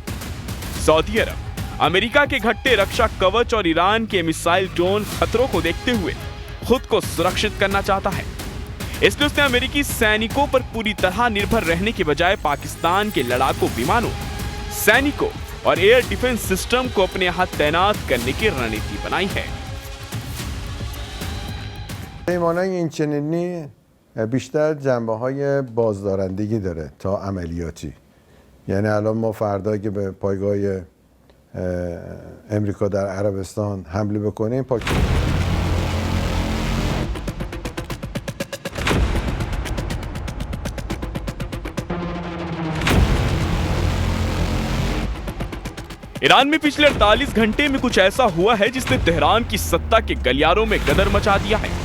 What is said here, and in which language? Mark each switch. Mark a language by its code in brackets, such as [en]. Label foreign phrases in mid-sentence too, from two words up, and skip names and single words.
[hi] सऊदी अरब अमेरिका के घटते रक्षा कवच और ईरान के [en] missile drone [hi] खतरों को देखते हुए खुद को सुरक्षित करना चाहता है। इसलिए उसने अमेरिकी सैनिकों पर पूरी तरह निर्भर रहने के बजाय पाकिस्तान के लड़ाकू विमानों, सैनिकों और [en] air defence system [hi] को अपने यहाँ तैनात करने की रणनीति बनाई है। [fa] پیمانای این چنینی بیشتر جنبه‌های بازدارندگی داره تا عملیاتی. یعنی الان ما فردا که به پایگاه امریکا در عربستان حمله بکنیم [hi] ईरान में पिछले 48 घंटे में कुछ ऐसा हुआ है जिसने तेहरान की सत्ता के गलियारों में गदर मचा दिया है।